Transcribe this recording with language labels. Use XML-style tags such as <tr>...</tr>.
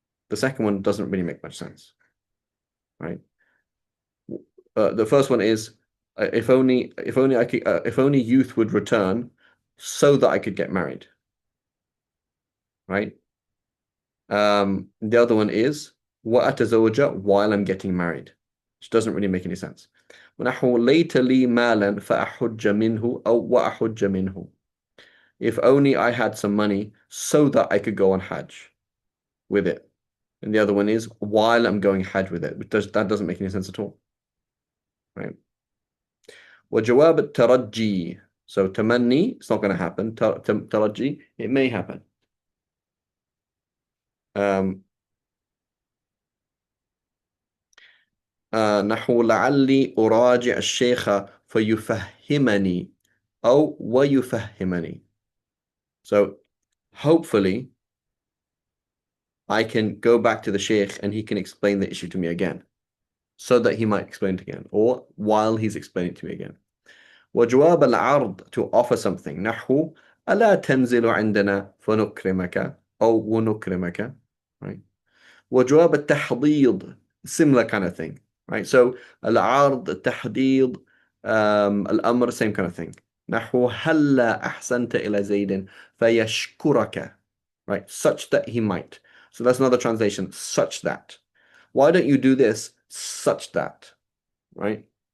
<en>The second one doesn't really make much sense, right? The first one is if only I could, if only youth would return so that I could get married, right? The other one is وأتزوج while I'm getting married, which doesn't really make any sense.</en> <ar>ونحو ليت لي مالا فأحج منه أو وأحج منه.</ar> <en>If only I had some money so that I could go on Hajj with it. And the other one is while I'm going Hajj with it, that doesn't make any sense at all, right?</en> <ar>وجواب الترجي.</ar> <en>So تمني, it's not going to happen. ترجي, it may happen.</en> <ar>نحو لعلي أراجع الشيخ فيفهمني أو ويفهمني.</ar> <en>So hopefully I can go back to the sheikh and he can explain the issue to me again, so that he might explain it again, or while he's explaining it to me again.</en> <ar>وجواب العرض,</ar> <en>to offer something.</en> <ar>نحو ألا تنزل عندنا فنكرمك أو ونكرمك, right? وجواب التحضيض,</ar> <en>similar kind of thing, right? So العرض, التحضيض, الأمر, same kind of thing.</en> <ar>نحو هلا أحسنت إلى زيد فيشكرك, right?</ar> <en>Such that he might. So that's another translation, such that. Why don't you do this such that, right?</en>